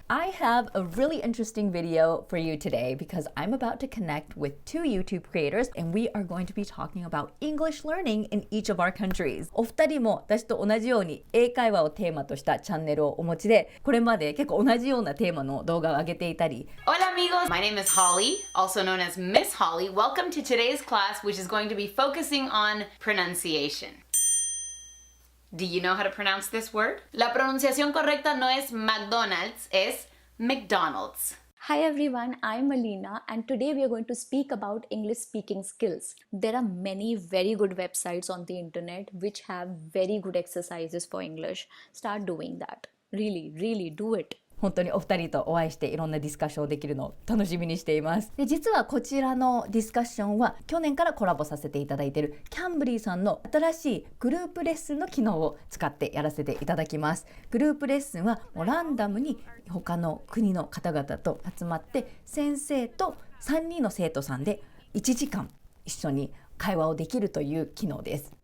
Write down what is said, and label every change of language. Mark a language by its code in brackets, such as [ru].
[en] I have a really interesting video for you today because I'm about to connect with two YouTube creators and we are going to be talking about English learning in each of our countries. [ja] お二人も私と同じように英会話をテーマとしたチャンネルをお持ちで、これまで結構同じようなテーマの動画を上げていたり。 [es] Hola amigos, [en] my name is Holly, also known as Miss Holly. Welcome to today's class, which is going to be focusing on pronunciation.Do you know how to pronounce this word? [es] La pronunciación correcta no es McDonald's, es McDonald's. [en] Hi everyone, I'm Aleena and today we are going to speak about English speaking skills. There are many very good websites on the internet which have very good exercises for English. Start doing that. Really do it. [ja] 本当にお二人とお会いしていろんなディスカッションをできるのを楽しみにしています。で、実はこちらのディスカッションは去年からコラボさせていただいているCamblyさんの新しいグループレッスンの機能を使ってやらせていただきます。グループレッスンはもうランダムに他の国の方々と集まって先生と3人の生徒さんで1時間一緒に会話をできるという機能です。